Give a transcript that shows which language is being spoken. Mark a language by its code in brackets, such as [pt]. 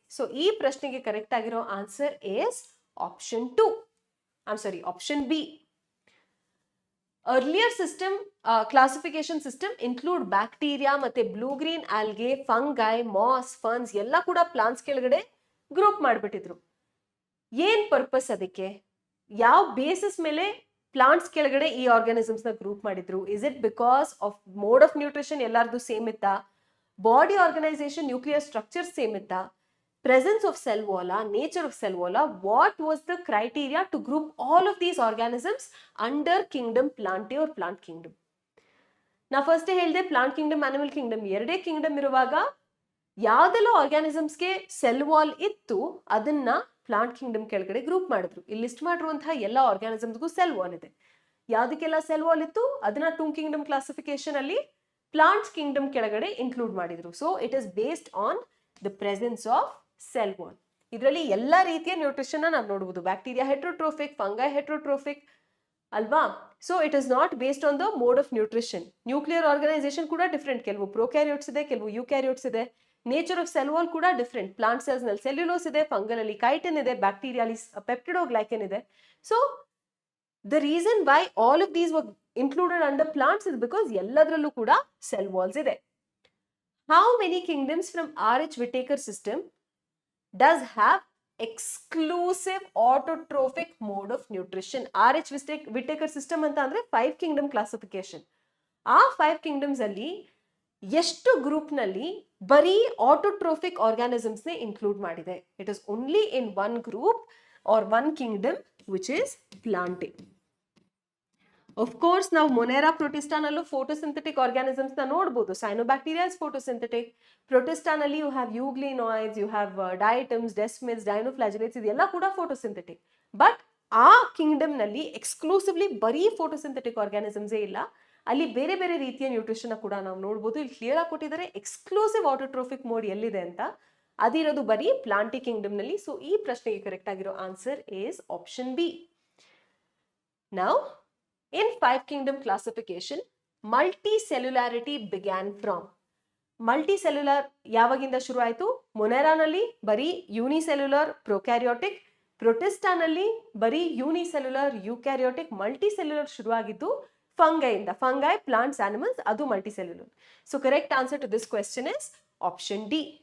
[kn] So, ee prashnege correct agiro answer is option 2. [en] I'm sorry, option B. Earlier system classification system include bacteria ಮತ್ತೆ blue green algae, fungi, moss, ferns [kn] ಎಲ್ಲ ಕೂಡ plants ಕೆಳಗಡೆ group ಮಾಡಿಬಿಟ್ಟಿದ್ರು. ಏನ್ purpose ಅದಕ್ಕೆ? ಯಾವ basis ಮೇಲೆ plants ಕೆಳಗಡೆ ಈ ಆರ್ಗಾನಿಸಮ್ಸ್ ನ ಗ್ರೂಪ್ ಮಾಡಿದ್ರು? [en] is it because of mode of nutrition [kn] ಎಲ್ಲಾರ್ದು ಸೇಮ್ ಇತ್ತಾ? [en] Body organisation, nuclear structure same ಇತ್ತಾ? Presence of cell wall, nature of cell wall, what was the criteria to group all of these organisms under kingdom Plantae or plant kingdom? [kn] Na first ಹೇಳ್ದೆ plant kingdom, animal kingdom ಎರಡೇ kingdom ಇರುವಾಗ ಯಾವ್ದೆಲ್ಲ organisms ಗೆ cell wall ಇತ್ತು ಅದನ್ನ plant kingdom ಕೆಳಗಡೆ group ಮಾಡಿದ್ರು. ಇಲ್ಲಿ list ಮಾಡಿರುವಂತಹ ಎಲ್ಲ organisms ಗೂ cell wall ಇದೆ. ಯಾವ್ದಕ್ಕೆಲ್ಲ cell wall ಇತ್ತು ಅದನ್ನ two kingdom classification ಅಲ್ಲಿ plants kingdom ಕೆಳಗಡೆ ಇನ್ಕ್ಲೂಡ್ ಮಾಡಿದ್ರು. [en] So it is based on the presence of cell wall. [kn] ಇದರಲ್ಲಿ ಎಲ್ಲಾ ರೀತಿಯ ನ್ಯೂಟ್ರಿಷನ್ ನಾವು ನೋಡಬಹುದು. ಬ್ಯಾಕ್ಟೀರಿಯಾ ಹೆಟ್ರೋಟ್ರೋಫಿಕ್, ಫಂಗೈ ಹೆಟ್ರೋಟ್ರೋಫಿಕ್ ಅಲ್ವಾ? [en] So it is not based on the mode of nutrition. [kn] Nuclear organisation ಕೂಡ ಡಿಫ್ರೆಂಟ್. ಕೆಲವು ಪ್ರೊಕ್ಯಾರಿಯೋಟ್ಸ್ ಇದೆ, ಕೆಲವು ಯೂಕ್ಯಾರಿಯೋಟ್ಸ್ ಇದೆ. ನೇಚರ್ ಆಫ್ ಸೆಲ್ ವಾಲ್ ಕೂಡ ಡಿಫ್ರೆಂಟ್. ಪ್ಲಾಂಟ್ ಸೆಲ್ಸ್ ನಲ್ಲಿ ಸೆಲ್ಯುಲೋಸ್ ಇದೆ, ಫಂಗಲ್ ಅಲ್ಲಿ ಕೈಟಿನ್ ಇದೆ, ಬ್ಯಾಕ್ಟೀರಿಯಾಲಿ ಪೆಪ್ಟಿಡೋಗ್ಲೈಕನ್ ಇದೆ. [en] so the reason why all of these were included under plants is because [kn] ಎಲ್ಲದರಲ್ಲೂ ಕೂಡ ಸೆಲ್ ವಾಲ್ಸ್ ಇದೆ. [en] How many kingdoms from R.H. Whittaker system does have exclusive autotrophic mode of nutrition? R.H. [kn] Whittaker system ಅಂತ ಅಂದ್ರೆ 5 kingdom classification. ಆ 5 kingdoms ಅಲ್ಲಿ ಎಷ್ಟು group ನಲ್ಲಿ ಬರೀ ಆಟೋಟ್ರೋಫಿಕ್ ಆರ್ಗಾನಿಸಮ್ಸ್ ನೇ ಇನ್ಕ್ಲೂಡ್ ಮಾಡಿದೆ? [en] It is only in one group or one kingdom which is Plantae. [kn] Of course, ನಾವು ಮೊನೆರಾ ಪ್ರೊಟಿಸ್ಟಾನಲ್ಲೂ ಫೋಟೋಸಿಂಥೆಟಿಕ್ ಆರ್ಗಾನಿಸಮ್ಸ್ ನ ನೋಡಬಹುದು. [en] Cyanobacteria is photosynthetic. ಪ್ರೊಟಿಸ್ಟಾನಲ್ಲಿ you have euglenoids, you have diatoms, desmids, dinoflagellates, ಇದೆಲ್ಲ ಕೂಡ photosynthetic. [kn] ಬಟ್ ಆ ಕಿಂಗ್ಡಮ್ ನಲ್ಲಿ ಎಕ್ಸ್ಕ್ಲೂಸಿವ್ಲಿ ಬರೀ ಫೋಟೋಸಿಂಥೆಟಿಕ್ ಆರ್ಗಾನಿಸಮ್ಸೇ ಇಲ್ಲ, ಅಲ್ಲಿ ಬೇರೆ ಬೇರೆ ರೀತಿಯ ನ್ಯೂಟ್ರಿಷನ್ ಕೂಡ ನಾವು ನೋಡಬಹುದು. ಇಲ್ಲಿ ಕ್ಲಿಯರ್ ಆಗಿ ಕೊಟ್ಟಿದ್ದಾರೆ ಎಕ್ಸ್ಕ್ಲೂಸಿವ್ ಆಟೋಟ್ರೋಫಿಕ್ ಮೋಡ್ ಎಲ್ಲಿದೆ ಅಂತ. ಅದಿರೋದು ಬರೀ ಪ್ಲಾಂಟಿ ಕಿಂಗ್ಡಮ್ ನಲ್ಲಿ. ಸೊ ಈ ಪ್ರಶ್ನೆಗೆ [en] Correct ಆಗಿರೋ answer is option B. Now in 5 kingdom classification, multicellularity began from. [kn] Multicellular ಯಾವಾಗಿಂದ ಶುರು ಆಯಿತು? ಮೊನೆರಾನಲ್ಲಿ ಬರೀ ಯೂನಿಸೆಲ್ಯುಲರ್ ಪ್ರೊಕ್ಯಾರಿಯೋಟಿಕ್, ಪ್ರೊಟಿಸ್ಟಾನಲ್ಲಿ ಬರೀ ಯೂನಿಸೆಲ್ಯುಲರ್ ಯೂಕ್ಯಾರಿಯೋಟಿಕ್. ಮಲ್ಟಿಸೆಲ್ಯುಲರ್ ಶುರುವಾಗಿದ್ದು ಫಂಗೈಯಿಂದ. ಫಂಗೈ, ಪ್ಲಾಂಟ್ಸ್, ಆನಿಮಲ್ಸ್, ಅದು multicellular. [en] So correct answer to this question is option D.